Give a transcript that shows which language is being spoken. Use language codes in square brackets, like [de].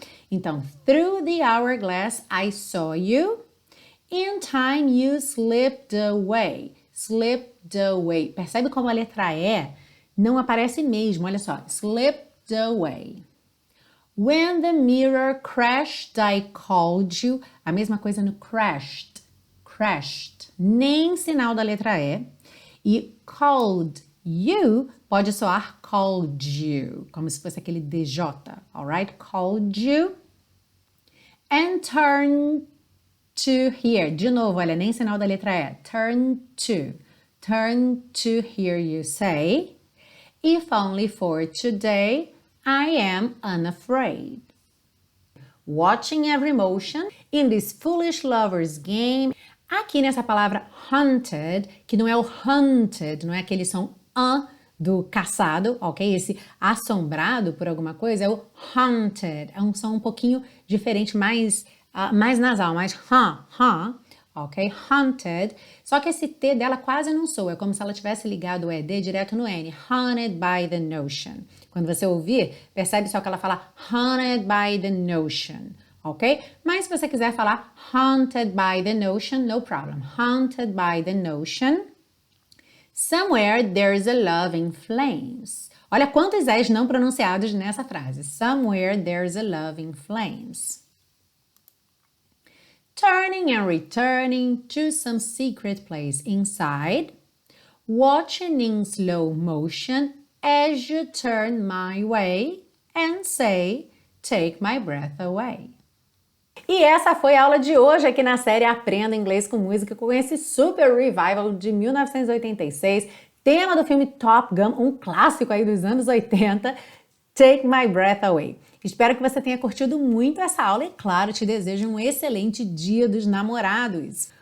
[en] Então, through the hourglass I saw you. In time you slipped away. [pt] Percebe como a letra E não aparece mesmo, olha só. [en] Slipped away. When the mirror crashed, I called you. [pt] A mesma coisa no crashed. Nem sinal da letra E. E called you pode soar called you, como se fosse aquele DJ, alright? [en] Called you. And turn to hear. [pt] De novo, olha, nem sinal da letra E. [en] Turn to hear you say, if only for today, I am unafraid. Watching every motion in this foolish lover's game. [pt] Aqui nessa palavra hunted, que não é o hunted, não é aquele som do caçado, ok? Esse assombrado por alguma coisa é o hunted. É um som um pouquinho diferente, mais nasal, mais ok? Hunted. Só que esse T dela quase não soa, é como se ela tivesse ligado o ED direto no N. [en] Haunted by the notion. [pt] Quando você ouvir, percebe só que ela fala [en] haunted by the notion, [pt] ok? Mas se você quiser falar [en] haunted by the notion, no problem. Haunted by the notion. Somewhere there's a love in flames. [pt] Olha quantos S não pronunciados nessa frase. [en] Somewhere there's a love in flames. Turning and returning to some secret place inside. Watching in slow motion as you turn my way and say, take my breath away. [pt] E essa foi a aula de hoje aqui na série Aprenda Inglês com Música, com esse super revival de 1986, tema do filme Top Gun, um clássico aí dos anos 80, Take My Breath Away. Espero que você tenha curtido muito essa aula e, claro, te desejo um excelente Dia dos Namorados.